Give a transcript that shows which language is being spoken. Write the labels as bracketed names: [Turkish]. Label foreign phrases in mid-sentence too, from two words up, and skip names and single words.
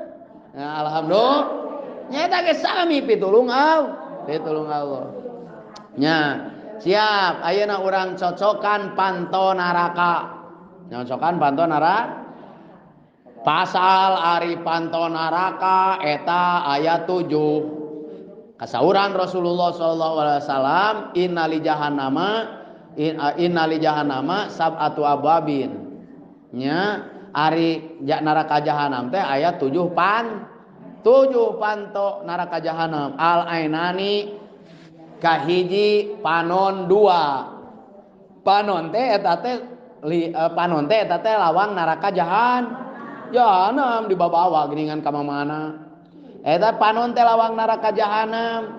[Sundanese] Nah, alhamdulillah nyata ge sami pitulung Allah. Nya siap ayeuna urang cocokan panto neraka. Nyocokan panto neraka. Pasal ari panto neraka eta ayat 7. Kasauran Rasulullah [Arabic] صلى الله عليه وسلم إن لجهنم سبعة أبواب. [Sundanese] Nya ari neraka jahanam teh ayat 7 panto neraka jahanam. [Arabic] العينان [Sundanese] kahiji panon 2. Panon teh eta teh lawang neraka jahanam dibawa geuningan ka mana eta panon teh lawang neraka jahanam.